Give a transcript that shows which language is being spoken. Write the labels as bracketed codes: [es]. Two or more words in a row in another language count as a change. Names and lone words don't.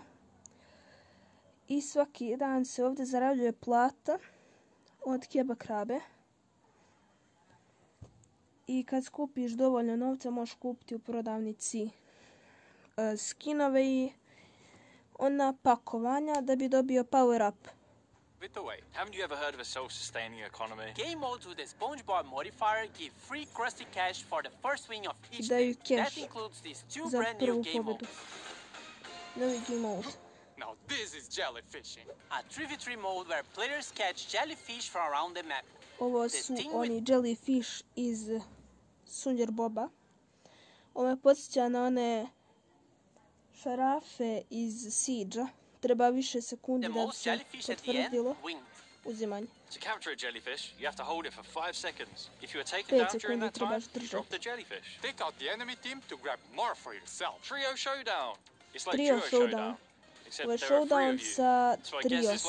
[bs] I svaki dan se ovdje zarađuje plata od Keba Krabe. I kad skupiš dovoljno novca, možeš kupiti u prodavnici skinove i ona pakovanja da bi dobio [en] power up. With the way. Haven't you ever heard of a self-sustaining economy? Game modes with the SpongeBob modifier give free Krusty Cash for the first win of each [bs] Daju [en] day. That cash includes these two [bs] za [en] brand new [bs] prvu [en] game [bs] pobedu. [en] modes. Novi game mode. Now this is jellyfishing. A 3v3 mode where players catch jellyfish from around the map. [bs] Ovo su oni jellyfish iz SpongeBoba. Ovo me podsjeća na one šarafe iz Siege-a treba više sekundi [en] The [bs] da bi [en] most [bs] se [en] jellyfish at the end [bs] potvrdilo [en] wins. [bs] uzimanje. [en] To capture a jellyfish, you have to hold it for 5 seconds. If you are taken [bs] 5 [en] down during [bs] sekundi [en] that time, [bs] trebaš [en] you drop the [bs] držati. [en] jellyfish. Take out the enemy team to grab more for yourself. Trio Showdown. It's like [bs] Trio [en] Duo [bs] Showdown. [en] Showdown. Except [bs] Ovo je [en] there are 3 [bs] showdown [en] of you. [bs] sa [en] So I [bs] 3 [en] guess it's